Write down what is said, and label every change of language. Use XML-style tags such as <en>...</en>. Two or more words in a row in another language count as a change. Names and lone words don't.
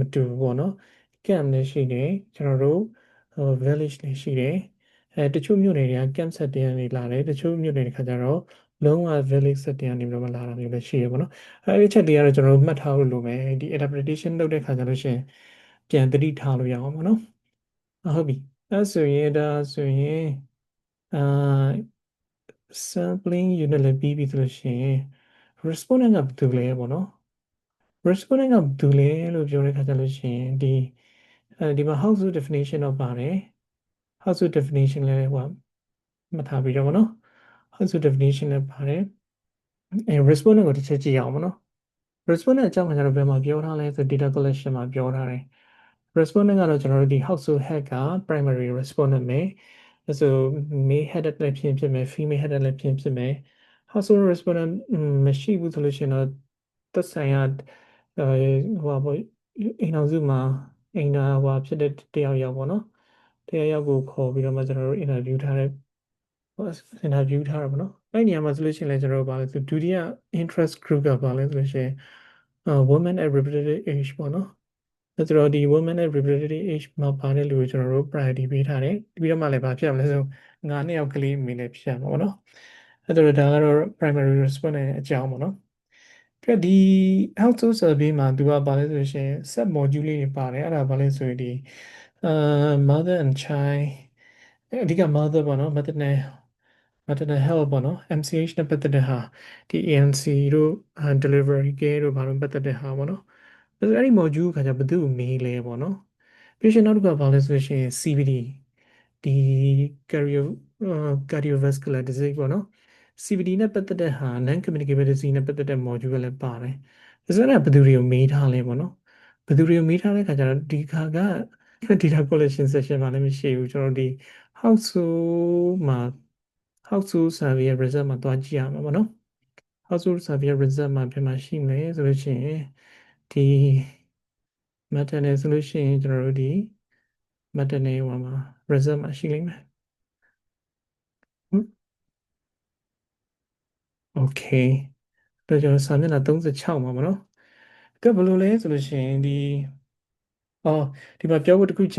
<my>တူဘူးပေါ့နော် camp လည်းရှိတယ်ကျွန်တော်တို့village လည်းရှိတယ်တချို့မြို့နယ်တွေက</my> <en>camp setting</en> <my>နေလာတယ်တချို့မြို့နယ်တွေခါကျတော့လုံးဝ</my> <en>village setting</en> <my>နေပြီးတော့လာတာမျိုးလည်းရှိရပေါ့နော်အဲဒီချက်တွေကတော့ကျွန်တော်တို့မှတ်ထားလို့လိုမယ်ဒီ adaptation လုပ်တဲ့ခါကျလို့ရှိရင်ပြန်သတိထားလို့ရအောင်ပေါ့နော်ဟုတ်ပြီအဲဆိုရင်ဒါဆိုရင်အာ</my> <en>sampling unit</en> <my>လည်းပြီးပြီဆိုလို့ရှိရင် respondent ကဘာတူလဲပေါ့နော် respondent ကဘာတူလဲလို့ပြောတဲ့ခါကျလို့ရှိရင်ဒီမှာ</my> <en>how to definition</en> <my>တော့ပါတယ်</my> <en>how to definition</en> <my>လဲဟိုမှတ်ထားပြီးတော့ပေါ့နော်</my> <en>how to definition</en> <my>လဲပါတယ်respondent ကိုတစ်ချက်ကြည့်အောင်ပေါ့နော် respondent အကြောင်းကကျွန်တော်ဘယ်မှာပြောထားလဲဆို</my> <en>data collection</en> <my>မှာပြောထားတယ် respondent ကတော့ကျွန်တော်တို့ဒီ</my> <en>household head</en> <my>က</my> <en>primary respondent</en> <my>ပဲအဲဆို</my> <en>male headed</en> <my>လည်းဖြစ်မယ်</my> <en>female headed</en> <my>လည်းဖြစ်မယ်</my> <en>household respondent</en> <my>မရှိဘူးဆိုလို့ရှိရင်တော့သက်ဆိုင်ရာဟိုပေါ့အိမ်အောင်စုမှာအိမ်သာဟိုဖြစ်တဲ့တယောက်ယောက်ပေါ့နော်တယောက်ယောက်ကိုခေါ်ပြီးတော့မှကျွန်တော်တို့ interview ထားတဲ့ interview ထားတာပေါ့နော်အဲ့ဒီနေရာမှာဆိုလို့ရှိရင်လည်းကျွန်တော်တို့ဗာလဲဆိုဒုတိယ</my> <en>interest group</en> <my>ကဗာလဲဆိုလို့ရှိရင်</my> <en>women at reproductive age</en> <my>ပေါ့ နော်အဲ့ဆိုတော့ဒီ</my> <en>women at reproductive age</en> <my>မှာပါတဲ့လူကိုကျွန်တော်တို့ priority ပေးထားတယ်ပြီးတော့မှလည်းဗာဖြစ်ရမလဲဆို9နှစ်ယောက်ကလေးအမေလည်းဖြစ်ရမှာပေါ့နော်အဲ့ဆိုတော့ဒါကတော့</my> <en>primary respondent</en> <my>ရဲ့အကြောင်းပေါ့နော်ပြီးတော့ဒီ</my> <en>household survey</en> <my>မှာသူကပါလဲဆိုလို့ရှိရင်</my> <en>set module</en> <my>လေးတွေပါတယ်အဲ့ဒါပါလဲဆိုရင်ဒီ</my> <en>mother and child</en> <my>အဓိက mother ပေါ့နော်</my> <en>maternal health</en> <my>ပေါ့နော် MCH နဲ့ပတ်သက်တဲ့ဟာဒီ ANC တို့</my> <en>delivery care</en> <my>တို့ဘာလို့ပတ်သက်တဲ့ဟာပေါ့နော်အဲ့ဒီ module ခါကျဘယ်သူ့ကိုမေးလဲပေါ့နော်ပြီးရှင်နောက်တစ်ခုကဘာလဲဆိုလို့ရှိရင် CVD ဒီ</my> <en>cardiovascular disease</en> <my>ပေါ့နော် CVD နဲ့ပတ်သက်တဲ့ဟာ</my> <en>non communicable disease</en> <my>နဲ့ပတ်သက်တဲ့ module ကလည်းပါတယ်ဒါ ဆိုတော့ဘယ်သူတွေကိုမေးထားလဲပေါ့နော်ဘယ်သူတွေကိုမေးထားတဲ့ခါကျတော့ဒီခါက</my> <en>data collection session</en> <my>မှာလည်းမရှိဘူးကျွန်တော်ဒီ household မှာ</my> <en>household survey result</en> <my>မှာတွားကြည့်ရမှာပေါ့နော်</my> <en>household survey result</en> <my>မှာပြန်မှာရှိမယ်ဆိုလို့ရှိရင်ဒီ maternal ဆိုလို့ရှိရင်ကျွန်တော်တို့ဒီ maternal ဟိုမှာ result မှာရှိလိမ့်မယ် okay တော့ကျွန်တော်စာမျက်နှာ36မှာပေါ့နော်ကဲဘယ်လိုလဲဆိုလို့ရှိရင်အော်ဒီမှာပြောဖို့တခုကြံ</my>